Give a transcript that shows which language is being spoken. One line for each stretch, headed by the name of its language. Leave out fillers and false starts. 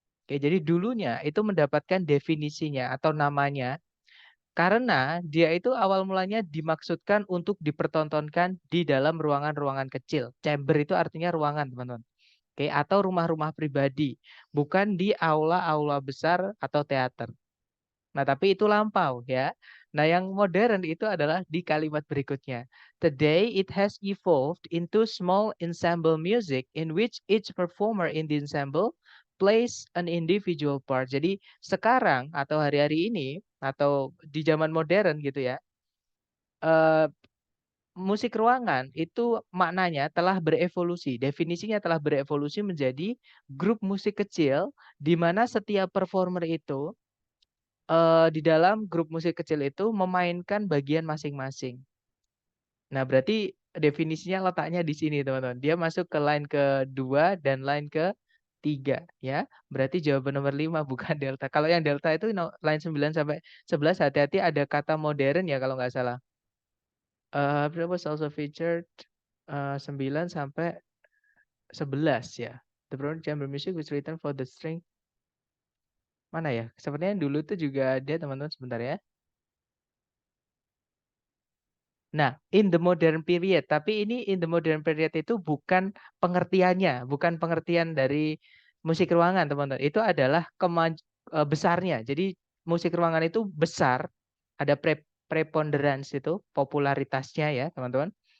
Indonesian: Oke, jadi dulunya itu mendapatkan definisinya atau namanya karena dia itu awal mulanya dimaksudkan untuk dipertontonkan di dalam ruangan-ruangan kecil. Chamber itu artinya ruangan, teman-teman. Oke, atau rumah-rumah pribadi, bukan di aula-aula besar atau teater. Nah, tapi itu lampau ya. Nah, yang modern itu adalah di kalimat berikutnya.
English: Today it has evolved into small ensemble music in which each performer in the ensemble plays an individual part.
Indonesian: Jadi sekarang atau hari-hari ini atau di zaman modern gitu ya, eh, musik ruangan itu maknanya telah berevolusi. Definisinya telah berevolusi menjadi grup musik kecil di mana setiap performer itu di dalam grup musik kecil itu memainkan bagian masing-masing. Nah, berarti definisinya letaknya di sini, teman-teman. Dia masuk ke line kedua dan line ketiga, ya. Berarti jawaban nomor 5 bukan delta. Kalau yang delta itu line 9 sampai 11 hati-hati ada kata modern ya kalau nggak salah.
English: That was also featured
Indonesian: 9 sampai 11 ya.
English: The brown chamber music was written for the string.
Indonesian: Mana ya? Sepertinya dulu tuh juga ada teman-teman sebentar ya. Nah,
English: in the modern period,
Indonesian: tapi ini in the modern period itu bukan pengertiannya, bukan pengertian dari musik ruangan, teman-teman. Itu adalah besarnya. Jadi musik ruangan itu besar, ada preponderance itu, popularitasnya ya, teman-teman.